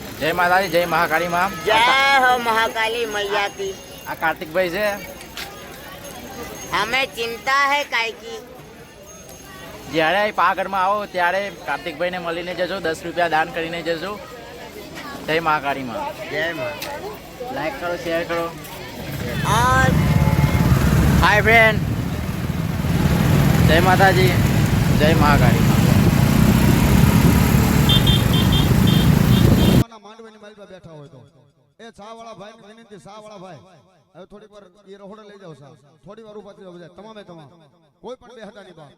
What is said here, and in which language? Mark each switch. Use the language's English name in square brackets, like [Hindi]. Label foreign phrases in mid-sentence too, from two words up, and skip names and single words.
[Hindi] जय माता दी, जय महाकाली माँ। जय हो महाकाली मैया की। आ कार्तिक भाई से हमें चिंता है काय की। [Gujarati] જ્યારે પાવાગઢમાં આવો ત્યારે કાર્તિકભાઈને મળીને જજો, 10 રૂપિયા દાન કરીને જજો। જય મહાકાળી માં। [Hindi] जय माँ। [Gujarati] લાઈક કરો, શેર કરો। और [English] hi friend, [Gujarati] જય માતાજી, જય મહાકાળી માં। માંડવીની માલ પર બેઠા હોય તો એ ચા વાળા ભાઈ ની વિનંતી, ચા વાળા ભાઈ હવે થોડી વાર એ રહોડે લઈ જાવ સાહેબ, થોડી વાર ઉભા થઈ જાવ બધા, તમામે તમામ કોઈ પણ બે હતા નહીં બાપ।